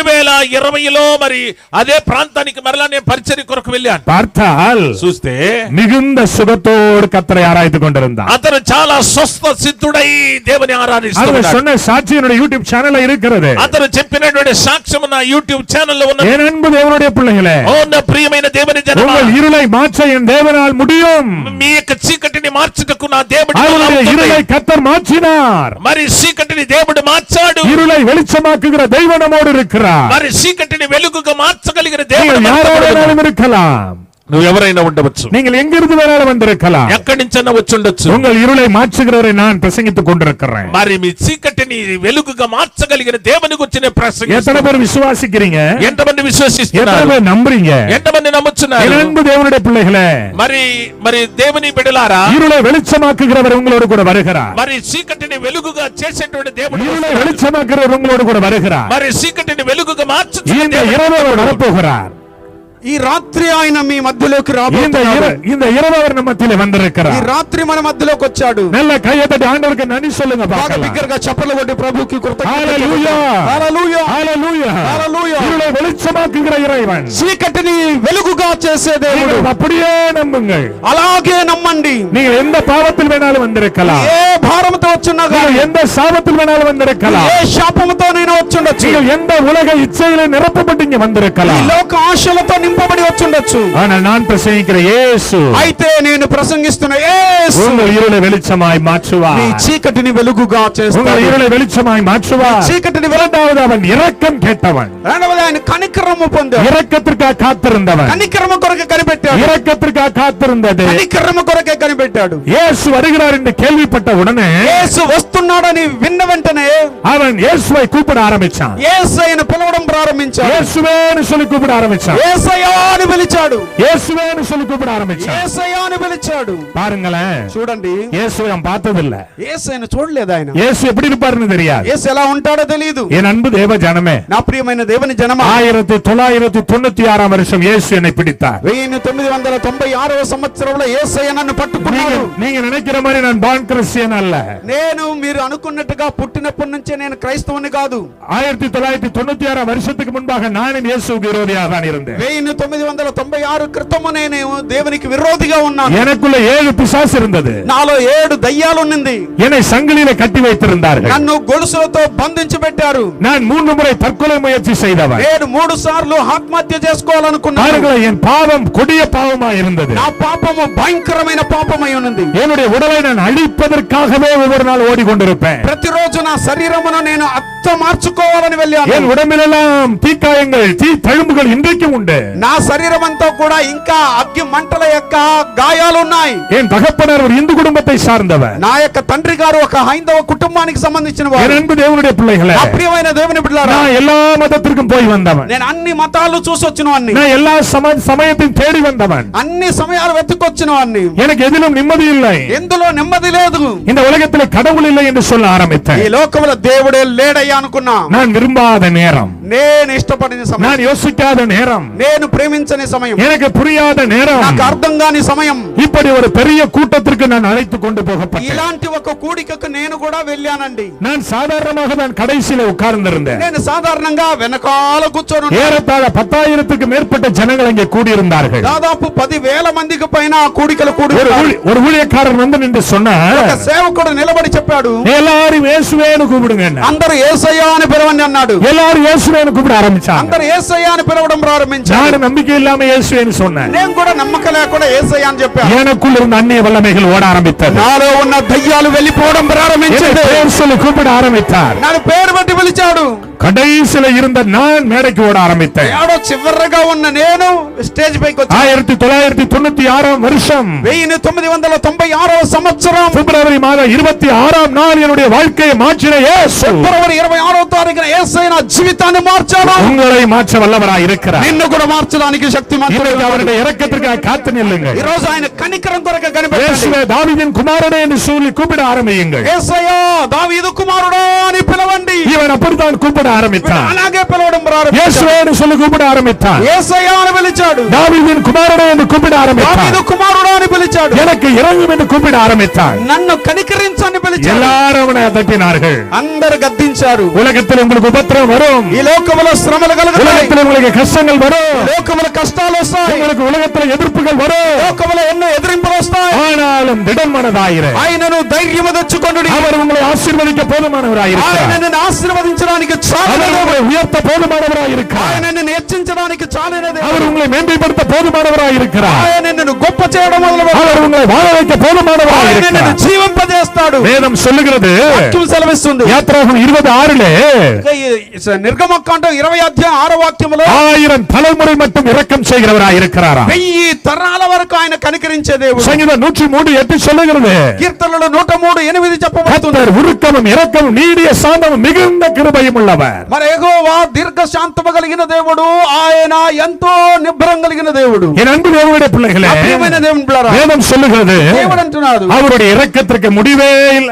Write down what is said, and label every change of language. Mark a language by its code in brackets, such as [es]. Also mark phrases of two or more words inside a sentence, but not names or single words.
[te] 2020లో మరి అదే ప్రాంతానికి మరలా నేను పరిచర్య కొరకు వెళ్ళాను. [ta] பார்த்தால் [te] చూస్తే [ta] மிகுந்த சுகத்தோடு கர்த்தரை ஆராய்ந்து கொண்டிருந்தான். [te] అతను చాలా స్వస్థ సిద్ధుడై దేవుని ఆరాధిస్తున్నాడు. [ta] அவர் சொன்ன சாட்சி என்னுடைய யூடியூப் சேனல்ல இருக்கிறது. [te] అతను చెప్పినటువంటి సాక్ష్యం నా యూట్యూబ్ ఛానల్లో ఉన్నది. [ta] என் அன்பு தேவனுடைய பிள்ளைகளே, [te] ఓ నా ప్రియమైన దేవుని జనమా, [ta] உங்கள் இருளை மாற்ற என் தேவனால் முடியும். [te] మీ యొక్క చీకటిని మార్చుటకు నా దేవుడు [ta] அவருடைய இருளை கர்த்தர் மாற்றினார். [te] మరి చీకటిని దేవుడు మార్చాడు. [ta] இருளை வெளிச்சமாக்குகிற தெய்வம் நம்மோடு இருக்கிறார். [te] మరి చీకటిని వెలుగుగా మార్చగలిగిన [ta] நீங்கள் [te] దేవుడు [ta] யாரோடு இருக்கலாம். [te] నువ్వు ఎవరైనా ఉండవచ్చు. [ta] நீங்கள் எங்கிருந்து வேணாலும் வந்திருக்கலாம். [te] ఎక్కడి నుంచైనా వచ్చి ఉండొచ్చు. [ta] உங்கள் இருளை மாற்றுகிறவரை நான் பிரசங்கித்துக் கொண்டிருக்கிறேன். [te] మరి మీ చీకటిని వెలుగుగా మార్చగలిగిన దేవుని గురించి నేను ప్రసంగిస్తున్నాను. [ta] எத்தனை பேர் விசுவாசிக்கிறீங்க? [te] ఎంతమంది [ta] எத்தனை [te] విశ్వసిస్తున్నారు? [ta] பேர் நம்புறீங்க? [te] ఎంతమంది నమ్ముచున్నారు? [ta] என் அன்பு தேவனுடைய பிள்ளைகளே, [te] మరి దేవుని బిడ్డలారా, [ta] இருளை வெளிச்சமாக்குகிறவர் உங்களோடு கூட வருகிறார். [te] మరి చీకటిని వెలుగుగా చేసేటువంటి దేవుడు [ta] இருளை வெளிச்சமாக்குகிறவர் உங்களோடு கூட வருகிறார். [te] మరి చీకటిని వెలుగుగా మార్చుచున్న [ta] இந்த [te] దేవుడు [ta] இரவு அவர் வரப்போகிறார். [te] ఈ రాత్రి ఆయన మీ మధ్యలోకి [ta] இந்த [te] రాబోతున్నాడు. [ta] இந்த இரவு அவர் நம்ம மத்தியிலே [te] ఈ [ta] வந்திருக்கிறார். [te] రాత్రి మన మధ్యలోకి వచ్చాడు. [ta] நல்ல கையை தட்டி ஆண்டவருக்கு நன்றி சொல்லுங்க [te] బాగా [ta] பார்க்கலாம். [te] బిగ్గరగా చప్పట్లు కొట్టి ప్రభువుకి హల్లెలూయా, హల్లెలూయా, [ta] ஹalleluya, [te] హల్లెలూయా. [ta] இருளை வெளிச்சமாக்குகிற இறைவன். [te] చీకటిని వెలుగుగా చేసే దేవుడు. [ta] நீங்கள் அப்படியே நம்புங்கள். [te] అలాగే నమ్మండి. [ta] நீங்கள் எந்த பாவத்தில் வேணாலும் வந்திருக்கலாம். [te] ఏ భారముతో వచ్చున్నా [ta] நீங்கள் [te] గాని, [ta] எந்த சாபத்தில் வேணாலும் வந்திருக்கலாம். [te] ఏ శాపముతో నేను వచ్చుండొచ్చు. [ta] நீங்கள் எந்த உலக இச்சையிலே நிரப்பப்பட்டு இங்க [te] ఈ [ta] வந்திருக்கலாம். [te] లోక ఆశలతో నింపబడి వచ్చుండొచ్చు. [ta] ஆனால் நான் பிரசங்கிக்கிற இயேசு [te] అయితే నేను ప్రసంగిస్తున్న యేసు [ta] உங்கள் இருளை வெளிச்சமாய் [te] నీ [ta] மாற்றுவார். [te] చీకటిని వెలుగుగా [ta] உங்கள் [te] చేస్తాడు. [ta] இருளை வெளிச்சமாய் மாற்றுவார். [te] చీకటిని [ta] இரண்டாவது அவன் இரக்கம் கேட்டவன். [te] రెండవది ఆయన కనికరము పొందాడు. [ta] இரக்கத்திற்காக காத்திருந்தவன். [te] కనికరము కొరకే కనిపెట్టాడు. [ta] இரக்கத்திற்காக காத்திருந்தது. [te] కనికరము కొరకే కనిపెట్టాడు. [ta] இயேசு வருகிறார் என்று கேள்விப்பட்ட உடனே [te] యేసు వస్తున్నాడని విన్న వెంటనే [ta] அவன் இயேசுவை கூப்பிட ஆரம்பிச்சான். [te] యేసయ్యను పిలవడం ప్రారంభించాడు. [ta] இயேசுவேன்னு சொல்லி கூப்பிட ஆரம்பிச்சான். [te] యేసయ్యా అని పిలిచాడు. [ta] இயேசுவேன்னு சொல்லி கூப்பிட ஆரம்பிச்சான். [te] యేసయ్యా అని పిలిచాడు. [ta] பாருங்களேன், [te] చూడండి, [ta] இயேசுவை நான் பார்த்ததில்ல. [te] యేసయ్యను చూడలేదు ఆయన. [ta] இயேசு எப்படி இருப்பாருன்னு தெரியாது. [te] యేసు ఎలా ఉంటాడో తెలియదు. [ta] என் அன்பு தேவ ஜனமே, [te] నా ప్రియమైన దేవుని జనమా, [ta] 1996 வருஷம் இயேசு என்னை பிடித்தார். [te] 1996 సంవత్సరంలో యేసయ్య నన్ను పట్టుకున్నాడు. [ta] நீங்க நினைக்கிற மாதிரி நான் [en] born Christian [ta] அல்ல. [te] నేను మీరు అనుకున్నట్టుగా పుట్టినప్పటి నుంచే నేను క్రైస్తవుని కాదు. [ta] 1996 வருஷத்துக்கு முன்பாக நானும் இயேசுவுக்கு விரோதியாக தான் இருந்தேன். [te] 1996 క్రితము నేను దేవునికి విరోధిగా ఉన్నాను. [ta] எனக்குள்ள 7 பிசாசு இருந்தது. [te] నాలో 7 దయ్యాలు ఉన్నది. [ta] என்னை சங்கிலியில கட்டி வைத்திருந்தார்கள். [te] నన్ను గొలుసులతో బంధించి పెట్టారు. [ta] நான் 3 முறை தற்கொலை முயற்சி செய்தவன். [te] నేను 3 సార్లు ఆత్మహత్య చేసుకోవాలనుకున్నాను. [ta] என் பாவம் கொடிய பாவமா இருந்தது. [te] నా పాపము భయంకరమైన పాపమై ఉన్నది. [ta] என்னுடைய உடலை நான் அழிப்பதற்காகவே ஒவ்வொரு நாள் ஓடிக்கொண்டிருப்பேன். [te] ప్రతిరోజు నా శరీరమును నేను మార్చుకోవాలని వెళ్ళాను. [ta] என் உடம்பிலெல்லாம் தீக்காயங்கள் தீ தழும்புகள் இன்றைக்கும் உண்டு. [te] నా శరీరం అంతా కూడా ఇంకా అగ్గి మంటల యొక్క గాయాలు ఉన్నాయి. [ta] என் தகப்பனார் ஒரு இந்து குடும்பத்தை சார்ந்தவர். [te] నా యొక్క తండ్రి గారు ఒక హైందవ కుటుంబానికి సంబంధించిన వారు. [ta] என் அன்பு தேவனுடைய பிள்ளைகளே, [te] నా ప్రియమైన దేవుని బిడ్డలారా, [ta] நான் எல்லா మతத்திற்கும் போய் வந்தவன். [te] నేను అన్ని మతాలు చూసొచ్చిన వాడిని. [ta] நான் எல்லா சமயத்தையும் தேடி வந்தவன். [te] అన్ని సమయాలు వెతుకొచ్చిన వాడిని. [ta] எனக்கு எதிலும் நிம்மதி இல்லை. [te] ఎందులో నెమ్మది లేదు. [ta] இந்த உலகத்தில் கடவுள் இல்லை என்று சொல்ல ஆரம்பித்தேன். [te] ఈ లోకములో దేవుడే లేడయ్యా అనుకున్నా. [ta] நான் விரும்பாத நேரம், [te] నేను ఇష్టపడిన సమయం, [ta] நான் யோசிக்காத நேரம், [te] నేను ప్రేమించని సమయం, [ta] எனக்கு புரியாத நேரம், [te] నాకు అర్థం కాని సమయం, [ta] இப்படி ஒரு பெரிய கூட்டத்திற்கு நான் அழைத்து கொண்டு போகப்பட்டேன். [te] ఇలాంటి ఒక కూడికకు నేను కూడా వెళ్ళానండి. [ta] நான் சாதாரணமாக தான் கடைசியில உட்கார்ந்திருந்தேன். [te] నేను సాధారణంగా వెనకాల కూర్చొని [ta] ஏறத்தாழ 10,000க்கு மேற்பட்ட ஜனங்கள் அங்கே கூடியிருந்தார்கள். [te] దాదాపు 10,000 మందికి పైన కూడికలు కూడి [ta] ஒரு ஊழியக்காரர் வந்து நின்று சொன்னார், [te] ఒక సేవకుడు నిలబడి చెప్పాడు, [ta] எல்லாரும் இயேசுவேன்னு கூப்பிடுங்க. [te] అందరూ యేసయ్య అని పిలవండి అన్నాడు. [ta] எல்லாரும் இயேசுவேன்னு கூப்பிட ஆரம்பிச்சாங்க. [te] అందరూ యేసయ్య అని పిలవడం ప్రారంభించారు. [ta] நான் நம்பிக்கை இல்லாம இயேசுவேன்னு சொன்னேன். [te] నేను కూడా నమ్మకం లేకుండా యేసయ్య అని చెప్పాను. [ta] எனக்குள்ள இருந்த அந்நிய வல்லமைகள் ஓட ஆரம்பித்தது. [te] నాలో ఉన్న దయ్యాలు వెళ్ళిపోవడం ప్రారంభించింది. [ta] பேர் சொல்லி கூப்பிட ஆரம்பித்தார். [te] నన్ను పేరు పెట్టి పిలిచాడు. [ta] கடைசில இருந்த நான் மேடைக்கு ஓட ஆரம்பித்தேன். [te] ఏడో చివరిగా ఉన్న నేను స్టేజ్ పైకి వచ్చాను. [ta] 1996 வருஷம் [te] 1996 సంవత్సరం [ta] பிப்ரவரி மாதம் 26ஆம் நாள் என்னுடைய வாழ்க்கையை மாற்றின இயேசு [te] ఫిబ్రవరి 26వ తారీఖున యేసయ్య నా జీవితాన్ని మార్చాడు. [ta] உங்களை மாற்ற வல்லவராய் இருக்கிறார். [te] నిన్ను కూడా మార్చడానికి శక్తిమంతుడు. [ta] அவருடைய இரக்கத்திற்காக காத்து நில்லுங்கள். [te] ఈ రోజు ఆయన కనికరం కొరకు కనిపెట్టండి. [ta] இயேசுவே தாவீதின் குமாரனே என்று சொல்லி கூப்பிட ஆரம்பியுங்கள். [te] యేసయ్య దావీదు కుమారుడా అని పిలవండి. [ta] இவன் அப்படித்தான் கூப்பிட ஆரம்பித்தான். [te] అలాగే పిలవడం ప్రారంభించాడు. [ta] இயேசுவே என்று சொல்லி கூப்பிட ஆரம்பித்தான். [te] యేసయ్య అని పిలిచాడు. [ta] தாவீதின் குமாரனே என்று கூப்பிட ஆரம்பித்தான். [te] దావీదు కుమారుడా అని పిలిచాడు. [ta] எனக்கு இறங்கும் என்று கூப்பிட ஆரம்பித்தான். [te] నన్ను కనికరించని పిలిచాడు. [ta] எல்லாரும் அவனை தட்டினார்கள். [te] అందరూ గద్దించారు. [ta] உலகத்தில் உங்களுக்கு உபத்திரம் வரும். [te] ఈ లోకములో శ్రమలు కలుగుతాయి. [ta] உலகத்தில் உங்களுக்கு கஷ்டங்கள் வரும். [te] లోకములో కష్టాలు వస్తాయి. [ta] உங்களுக்கு உலகத்தில் ఎదుర్పుகள் வரும். [te] లోకములో ఎన్నో ఎదిరింపులు వస్తాయి. [ta] ஆனாலும் திடமனதாயிரு. [te] ఆయనను ధైర్యము తెచ్చుకొనుడి. [ta] அவர் உங்களை ஆசீர்వதிக்க போதுமானவராயிருக்கிறார். [te] ఆయన నిన్ను ఆశీర్వదించడానికి [ta] அவர் [te] చాలినది. [ta] உங்களை உயர்த்த போதுமானவராயிருக்கிறார். [te] ఆయన నిన్ను హెచ్చించడానికి చాలినది. [ta] அவர் உங்களை மேன்மைப்படுத்த போதுமானவராயிருக்கிறார். [te] ఆయన నిన్ను గొప్ప చేయడం మొదలుపెట్టాడు. [ta] அவர் உங்களை வாழ வைக்க [te] ఆయన నిన్ను [ta] போதுமானவராயிருக்கிறார். [te] జీవింపజేస్తాడు. [ta] வேதம் சொல்லுகிறது [te] వాక్యం సెలవిస్తుంది. [ta] யாத்ராகமம் 26 [te] నిర్గమకాండం 20 అధ్యాయం 6వ వాక్యములో [ta] 1000 தலைமுறை மட்டும் இரக்கம் செய்கிறவராயிருக்கிறாராம். [te] 1000 తరాల వరకు ఆయన కనికరించే దేవుడు. [ta] சங்கீதம் 103:8 சொல்லுகிறது, [te] కీర్తనలు 103:8 చెప్పబడుతుంది. [ta] கர்த்தர் உருக்கமும் இரக்கமும் நீடிய சாந்தமும் மிகுந்த கிருபையும் உள்ளவர். [te] మరి యెహోవా దీర్ఘ శాంతము కలిగిన దేవుడు, ఆయన ఎంతో నిబ్బరం కలిగిన దేవుడు. [ta] என் அன்பு தேவனுடைய பிள்ளைகளே, [te] ప్రియమైన దేవుని బిడ్డలారా, [ta] வேதம் சொல்லுகிறது [te] దేవుడు అంటున్నాడు, [ta] அவருடைய இரக்கத்திற்கு முடிவே இல்லை.